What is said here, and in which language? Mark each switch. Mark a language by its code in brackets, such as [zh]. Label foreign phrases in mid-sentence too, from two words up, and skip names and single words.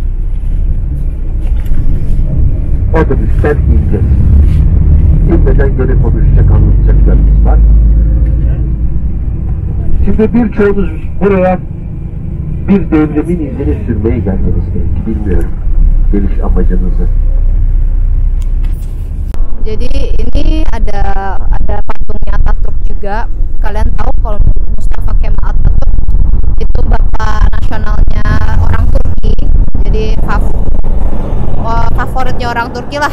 [tr] Otobüsten ineceğiz. İnmeden geri konuşacak, anlatacaklarımız var. Şimdi birçoğunuz buraya bir devrimin izini sürmeye geldiniz belki, bilmiyorum geliş amacınızı. [id] Jadi ini ada patungnya Atatürk juga. Kalian tahu kalau Mustafa Kemal Atatürk itu bapak nasionalnya orang Turki. Jadi favoritnya orang Turki lah.